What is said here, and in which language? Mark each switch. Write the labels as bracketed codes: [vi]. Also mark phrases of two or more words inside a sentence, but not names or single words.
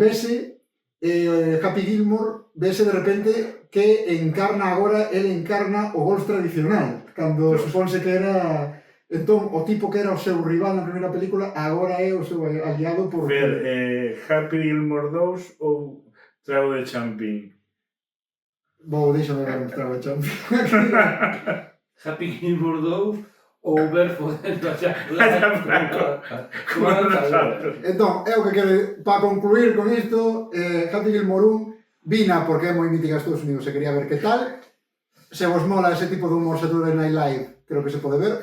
[gl] vese, Happy Gilmore, vese de repente que encarna agora, él encarna o golf tradicional, cando supónse que era... Entón, o tipo que era o seu rival na primeira película, agora é o seu aliado por... Ver, Happy Gilmore 2 ou Trago de Champín? Deixame ver un trago de champion. Happy Gilmore 2 ou ver fodendo a Como nos saltos. Entón, é o que quere, para concluir con isto, Happy Gilmore 1 vina porque é moi mítica en Estados Unidos, se quería ver que tal. Se vos mola ese tipo de humor Saturday Night Live, creo que se pode ver.